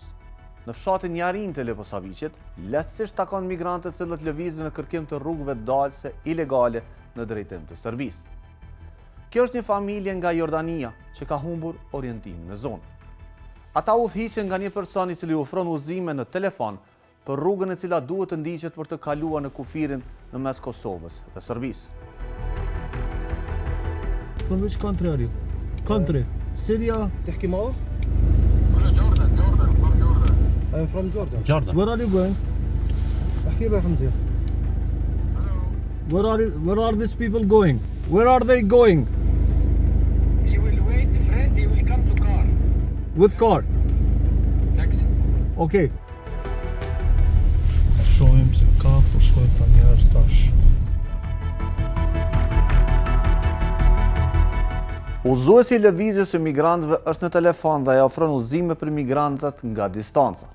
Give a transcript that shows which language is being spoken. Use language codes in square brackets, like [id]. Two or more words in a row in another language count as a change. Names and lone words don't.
[sq] Në fshatin Jarin të Leposaviçit, lehtësisht takon migrantë të cilët lëvizin në kërkim të rrugëve dalëse ilegale në drejtim të Serbisë. Kjo është një familje nga Jordania që ka humbur orientimin në zonë. Ata udhëhiqen nga një person i cili ofron udhëzime në telefon për rrugën e cila duhet të ndiqet për të kaluar në kufirin në mes Kosovës dhe Serbisë. [en] From which country are you? Country? Syria? [ar] تحكي معه؟ أنا [en] Jordan from Jordan. I'm from Jordan. Jordan. Where are you going? [ar] أحكي له حمزة. [en] Where are these people going? Where are they going? He will wait, friend. He will come to car. With car. Next. Okay. [sq] Shohim se ka, po shkojnë ta njerëz tash. Udhëzuesi i lëvizjes së migrantëve është në telefon dhe ja ofron udhëzime për migrantët nga distanca.